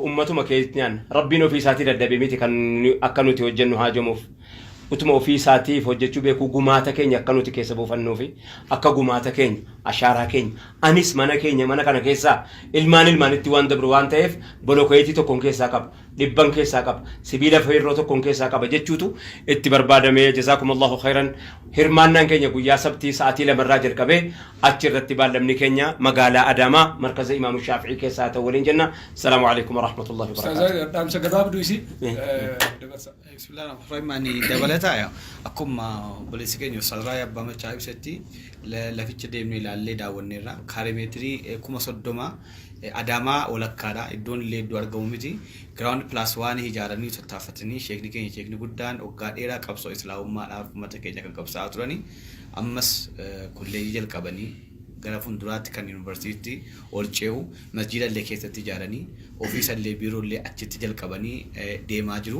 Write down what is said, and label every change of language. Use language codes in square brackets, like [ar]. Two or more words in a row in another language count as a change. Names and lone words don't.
[om] ummatuma keenyaan rabbiin ofii isaatii dadhabee miti kan akka nuti hojjennu haajamuuf utuma ofii isaatiif hojjechuu beeku gumaata keenya akka nuti keessa buufannuufi akka gumaata keenya ashaaraa keenya anis mana keenya mana kana keessaa ilmaanitti waan dabru waan ta'eef bolokeetii tokkoon keessaa qaba dhibban keessaa qaba sibiila feerroo tokkoon keessaa qaba jechuutu itti barbaadamee [ar] جزاكم الله خيرا [om] hirmaannaan keenya guyyaa sabtii sa'aatii 2 irraa jalqabee achirratti baallamni keenya magaalaa Adaamaa markaza Imaamu Shaafi'ii keessaa ta'u waliin jenna. [ar] السلام عليكم ورحمة الله وبركاته. [om] Dhaamsa gabaabduu isi bismillahirrahmanirrahim dabalata akkuma boleessi keenya salraa abbaa machaa ibsatti laficha deemnee ilaallee daawwanneerra kaarimeetirii 30 Adaamaa walakkaadha iddoon illee iddoo argamu miti [en] ground plus [om] 1 ijaaranii tattaafatanii sheekni guddaan waggaa dheeraa qabsoo islaamummaadhaaf uummata keenya kan qabsaa turani ammas kolleejii jalqabanii gara fuulduraatti kan yuunivarsiitii ol ce'u masjiida illee keessatti ijaaranii ofiisa illee biiroo illee achitti jalqabanii deemaa jiru.